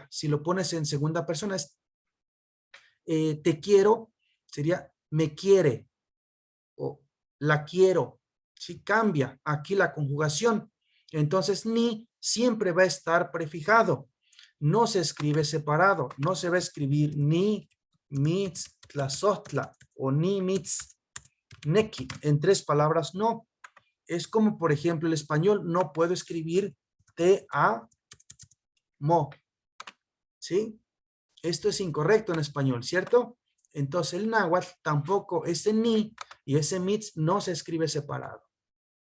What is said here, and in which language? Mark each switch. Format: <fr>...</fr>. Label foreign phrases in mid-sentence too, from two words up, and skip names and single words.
<es>Si lo pones en segunda persona, es te quiero, sería me quiere. O la quiero. Si cambia aquí la conjugación. Entonces, ni siempre va a estar prefijado. No se escribe separado. No se va a escribir</es> <nah>ni mitztlazotla</nah> <es>o</es> <nah>ni mitzneki.</nah> <es>En 3 palabras, no. Es como, por ejemplo, el español. No puedo escribir te amo. ¿Sí? Esto es incorrecto en español, ¿cierto? Entonces, el náhuatl tampoco, ese ni y ese mitz no se escribe separado.</es>